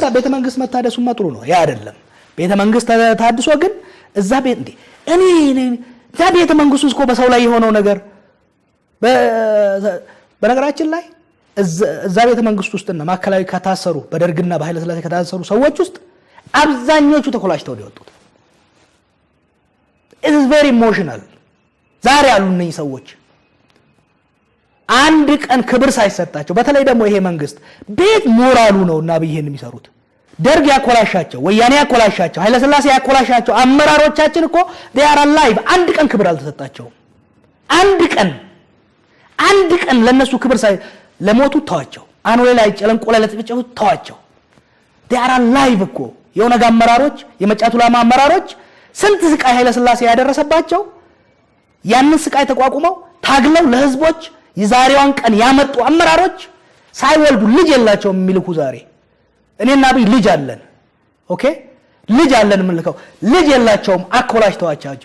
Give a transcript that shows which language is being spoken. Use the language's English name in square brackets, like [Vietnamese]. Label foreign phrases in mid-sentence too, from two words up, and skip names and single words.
[Amharic] ቤተ መንግስት መታደሱማ ጥሩ ነው፣ ያ አይደለም። ቤተ መንግስት ታድሶ ግን እዛ ቤት እንዴ እኔ ዛ ቤተ መንግስቱ እኮ በሰው ላይ የሆነው ነገር በነገራችን ላይ እዛ ቤተ መንግስት ውስጥና ማከላዊ ከታሰሩ በደርግና በኃይለ ሥላሴ ከታሰሩ ሰዎች ውስጥ አብዛኞቹ ተኮላሽተው ነው የወጡት። [English] it is very emotional። [Amharic] ዛሬ ያሉ እነዚህ ሰዎች አንድ ቀን ክብር ሳይሰጣቸው፣ በተለይ ደግሞ ይሄ መንግስት ቤት ሞራሉ ነውና ይሄን የሚሰሩት ደርግ ያኮላሻቸው፣ ወያኔ ያኮላሻቸው፣ ኃይለ ሥላሴ ያኮላሻቸው አመራሮቻችን እኮ [English] they are alive። [Amharic] አንድ ቀን ክብር አልተሰጣቸውም። አንድ ቀን ለነሱ ክብር ሳይ ለሞቱ ተዋቸው። አኖሌ ላይ ጨለንቆ ላይ ለተጨፈጨፉ ተዋቸው። [English] they are alive [Amharic] እኮ የኦነግ አመራሮች የመጫቱ ላማ አመራሮች ስንት ስቃይ ኃይለ ሥላሴ ያደረሰባቸው ያንን ስቃይ ተቋቁመው ታግለው ለህዝቦች የዛሬዋን ቀን ያመጡ አመራሮች ሳይወልዱ ልጅ የላቸውም የሚልኩ ዛሬ እኔና አብይ ልጅ አለን። ኦኬ ልጅ አለን የምንልከው ልጅ የላቸውም አኮላሽተዋቸው